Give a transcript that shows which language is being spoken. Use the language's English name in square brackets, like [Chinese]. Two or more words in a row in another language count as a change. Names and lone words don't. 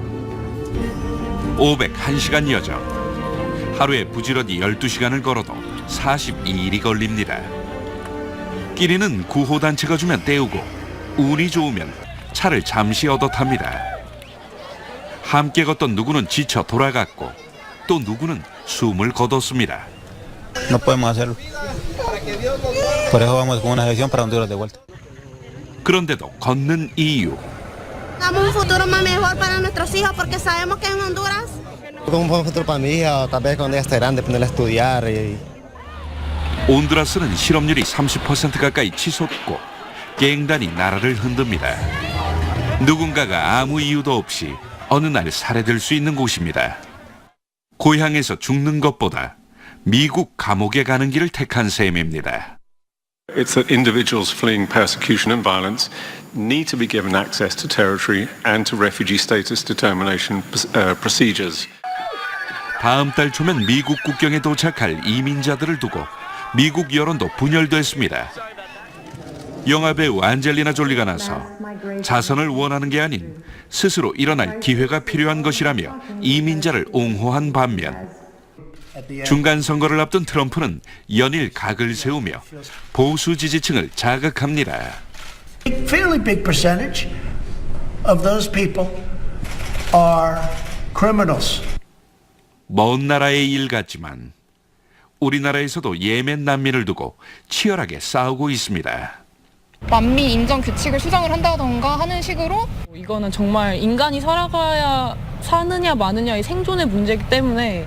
[Korean] 501시간 여정, 하루에 부지런히 12시간을 걸어도 42일이 걸립니다. 끼리는 구호단체가 주면 때우고 운이 좋으면 차를 잠시 얻어 탑니다. 함께 걷던 누구는 지쳐 돌아갔고 또 누구는 숨을 거뒀습니다. [Spanish] No podemos hacerlo. Por eso vamos con una selección para Honduras de vuelta. [Korean] 그런데도 걷는 이유. [Spanish] Damos un futuro más mejor para nuestros hijos porque sabemos que en Honduras. Un buen futuro para mi hija, tal vez cuando ella esté grande ponerla a estudiar. [Korean] 온두라스는 실업률이 30% 가까이 치솟고 갱단이 나라를 흔듭니다. 누군가가 아무 이유도 없이 어느 날 살해될 수 있는 곳입니다. 고향에서 죽는 것보다 미국 감옥에 가는 길을 택한 셈입니다. [English] It's that individuals fleeing persecution and violence need to be given access to territory and to refugee status determination procedures. [Korean] 다음 달 초면 미국 국경에 도착할 이민자들을 두고 미국 여론도 분열됐습니다. 영화배우 안젤리나 졸리가 나서 자선을 원하는 게 아닌 스스로 일어날 기회가 필요한 것이라며 이민자를 옹호한 반면 중간 선거를 앞둔 트럼프는 연일 각을 세우며 보수 지지층을 자극합니다. [English] Fairly big percentage of those people are criminals. [Korean] 먼 나라의 일 같지만 우리나라에서도 예멘 난민을 두고 치열하게 싸우고 있습니다. 난민 인정 규칙을 수정을 한다던가 하는 식으로 이거는 정말 인간이 살아가야 사느냐 마느냐의 생존의 문제이기 때문에